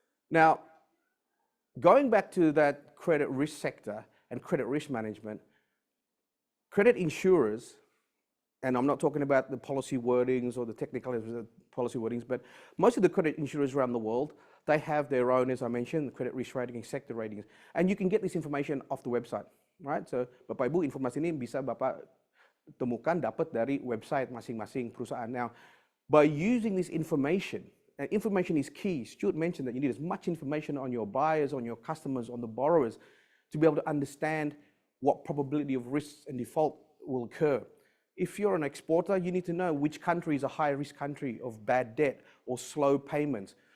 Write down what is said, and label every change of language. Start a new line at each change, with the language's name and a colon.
English: Now, going back to that credit risk sector and credit risk management, credit insurers, and I'm not talking about the policy wordings or the technical policy wordings, but most of the credit insurers around the world, they have their own, as I mentioned, credit risk rating and sector ratings. And you can get this information off the website, right?
Indonesian: So, Bapak Ibu, informasi ini bisa Bapak temukan, dapat dari website masing-masing perusahaan.
English: Now, by using this information, and information is key. Stuart mentioned that you need as much information on your buyers, on your customers, on the borrowers, to be able to understand what probability of risks and default will occur. If you're an exporter, you need to know which country is a high-risk country of bad debt or slow payments.